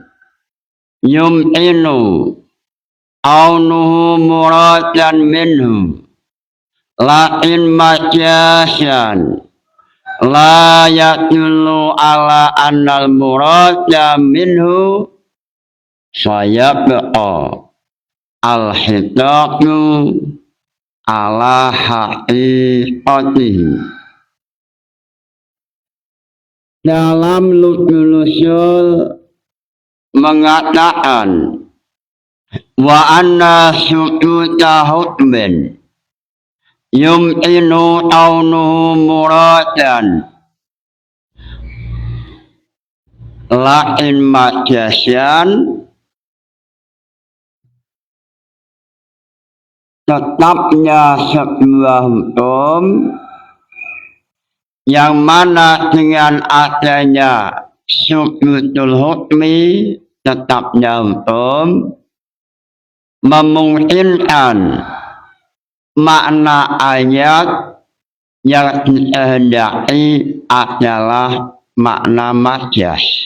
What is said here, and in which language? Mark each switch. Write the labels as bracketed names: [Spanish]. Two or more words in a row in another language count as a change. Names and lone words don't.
[Arabic] يمكن كونه مرادا منه لأن مجازا لا يدل على أن المراد منه سيبقى الخطاب على حقيقته. [Indonesian] Dalam Lutful Ushul mengatakan [Arabic] وأن سكوت حكم يمكن كونه مرادا لأن مجازا, [Indonesian] tetapnya sebuah hukum yang mana dengan adanya [Arabic] سكوت الحكم, [Indonesian] tetapnya hukum memungkinkan makna ayat yang dikehendaki adalah makna majas.